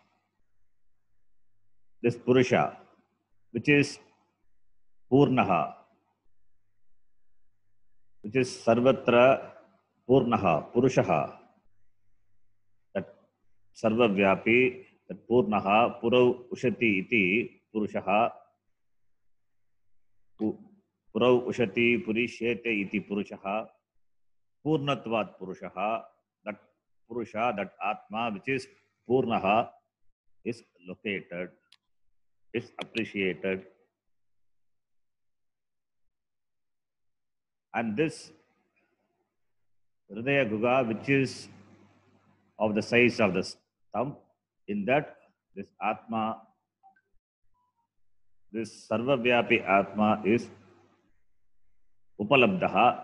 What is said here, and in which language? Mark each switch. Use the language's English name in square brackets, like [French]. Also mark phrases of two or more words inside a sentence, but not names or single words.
[English] this Purusha, which is Purnaha, which is [Sanskrit] सर्वत्र पूर्णः, पुरुषः, that Sarvavyapi, that Purnaha, पुरव् उषति इति पुरुषः, पुरव् उषति पुरिशेते इति पुरुषः, पूर्णत्वात् पुरुषः, [English] that Purusha, that Atma, which is Purnaha, is located, is appreciated. And this [Sanskrit] हृदय गुग, [English] which is of the size of the thumb, in that this Atma, this [Sanskrit] सर्वव्यापी आत्मा [English] is Upalabdaha.